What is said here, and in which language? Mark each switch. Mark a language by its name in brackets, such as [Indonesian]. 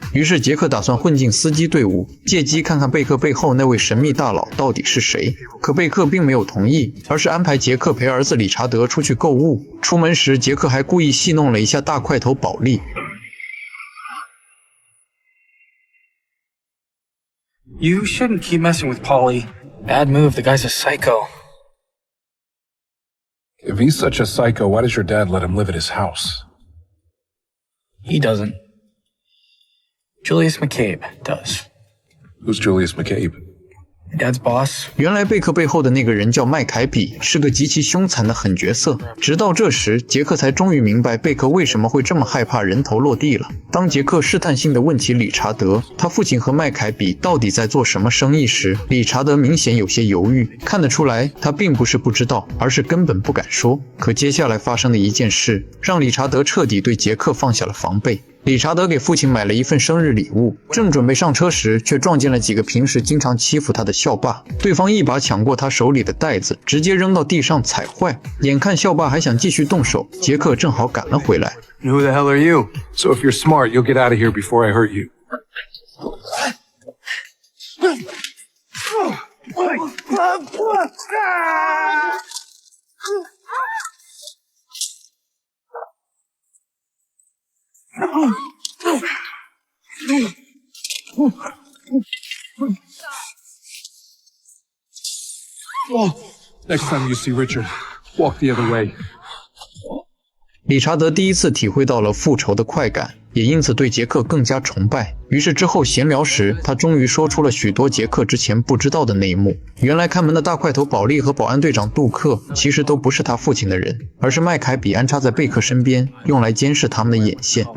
[Chinese] 于是杰克打算混进司机队伍，借机看看贝克背后那位神秘大佬到底是谁。可贝克并没有同意，而是安排杰克陪儿子理查德出去购物。出门时，杰克还故意戏弄了一下大块头保利。 [English] You shouldn't keep messing with Paulie. Bad move, the guy's a psycho. If he's such a psycho, why does your dad let him live at his house? He doesn't. Julius McCabe does. Who's Julius McCabe? Dad's boss? [Chinese] 原来贝克背后的那个人叫麦凯比，是个极其凶残的狠角色。直到这时，杰克才终于明白贝克为什么会这么害怕人头落地了。当杰克试探性地问起理查德，他父亲和麦凯比到底在做什么生意时，理查德明显有些犹豫，看得出来他并不是不知道，而是根本不敢说。可接下来发生的一件事，让理查德彻底对杰克放下了防备。理查德给父亲买了一份生日礼物，正准备上车时，却撞见了几个平时经常欺负他的校霸。对方一把抢过他手里的袋子，直接扔到地上踩坏。眼看校霸还想继续动手，杰克正好赶了回来。 [English] Who the hell are you? So if you're smart, you'll get out of here before I hurt you. Next time you see Richard, walk the other way. [Chinese] 理查德第一次体会到了复仇的快感，也因此对杰克更加崇拜。于是之后闲聊时，他终于说出了许多杰克之前不知道的内幕。原来看门的大块头保利和保安队长杜克其实都不是他父亲的人，而是麦凯比安插在贝克身边，用来监视他们的眼线。